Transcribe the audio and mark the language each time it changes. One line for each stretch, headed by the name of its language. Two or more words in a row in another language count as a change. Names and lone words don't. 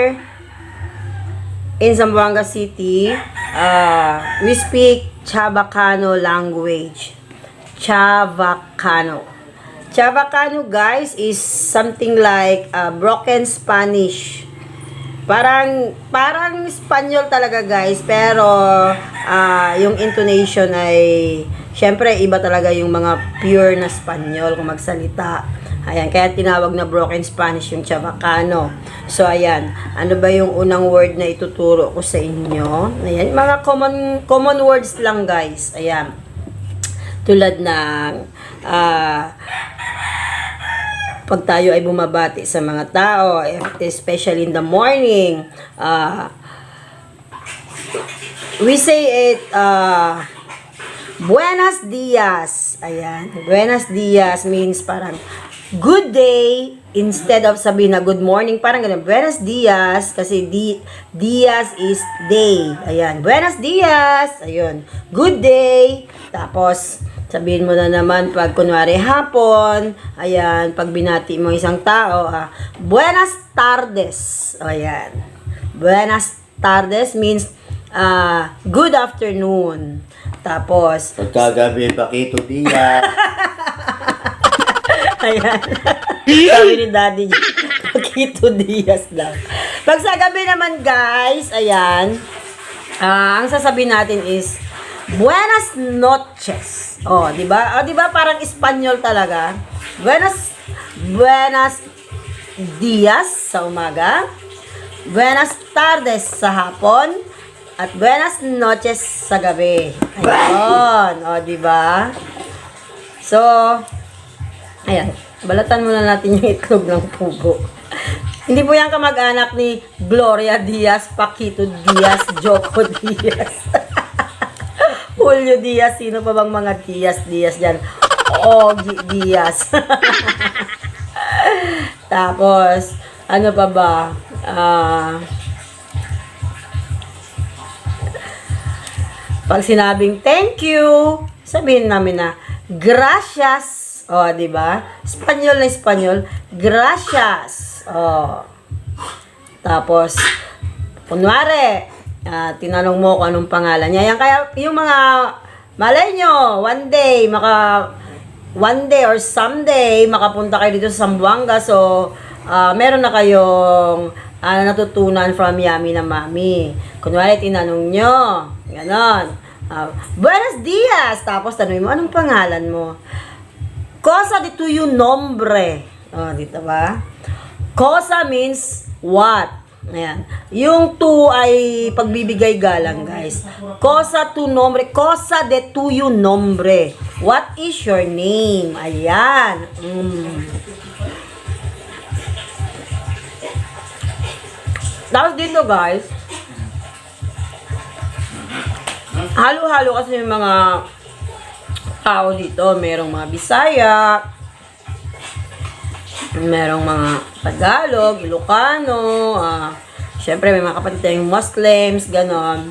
English: People here in Zamboanga City, we speak Chavacano language. Chavacano. Chavacano, guys, is something like broken Spanish.
Filipino: Parang Espanyol talaga, guys, pero yung intonation ay syempre iba talaga yung mga pure na Espanyol kung magsalita. Ayan, kaya tinawag na
English: broken Spanish
Filipino: yung Chavacano. So ayan, ano ba yung unang word na ituturo ko sa inyo? Ayan, mga
English: common words
Filipino: lang, guys. Ayan. Tulad ng pag tayo ay bumabati sa mga tao,
English: especially in the morning, we say it,
Chavacano: buenos dias.
Filipino: Ayan,
Chavacano: buenos dias
Filipino: means parang
English: good day,
Filipino: instead of sabihin na
English: good morning,
Filipino: parang ganun,
Chavacano: buenos dias,
Filipino: kasi dias is day. Ayan,
Chavacano: buenos dias,
Filipino: ayun,
English: good day,
Filipino: tapos, sabihin mo na naman pag kunwari hapon, ayan, pag binati mo isang tao,
Chavacano: buenas tardes.
English: Ayan.
Chavacano: Buenas tardes
English: means good afternoon.
Filipino: Tapos, pagkagabi, pakito diya. ayan. Sabi ni Daddy, pakito dias lang. Pag sa gabi naman, guys, ayan, ang sasabihin natin is,
Chavacano: buenas noches.
Filipino: Oh, 'di ba? Oh, 'di ba parang Espanyol talaga?
Chavacano: Buenas dias
Filipino: sa umaga.
Chavacano: Buenas tardes
Filipino: sa hapon at
Chavacano: buenas noches
Filipino: sa gabi. Ayun, oh, 'di ba? So, ayan, balatan muna natin yung itlog ng pugo. Hindi po yan kamag-anak ni Gloria Diaz, Paquito Diaz, Joko Diaz. Julio Diaz, sino pa bang mga Diaz dyan? Ogie Diaz. Tapos, ano pa ba? Pag sinabing
English: thank you,
Filipino: sabihin namin na gracias. O, di ba? Espanyol na Espanyol, gracias. O. Tapos, kunwari, tinanong mo kung anong pangalan niya. Yan, kaya yung mga malay nyo,
English: one day or someday,
Filipino: makapunta kayo dito sa Zamboanga. So, meron na kayong natutunan from Yummy na Mami. Kunwari, tinanong nyo. Ganon.
Chavacano: Buenos dias.
Filipino: Tapos, tanongin mo, anong pangalan mo?
Chavacano: Cosa de tuyo nombre.
Filipino: Dito ba?
English: Cosa means what?
Filipino: Ayan. Yung to ay pagbibigay galang, guys.
Chavacano: Cosa tu nombre, cosa de tuyo nombre.
English: What is your name?
Filipino: Ayan. Tapos dito, guys, halo-halo kasi yung mga tao dito. Merong mga Bisaya, merong mga Tagalog, Ilocano, syempre may mga kapatid tayong Muslims, ganon.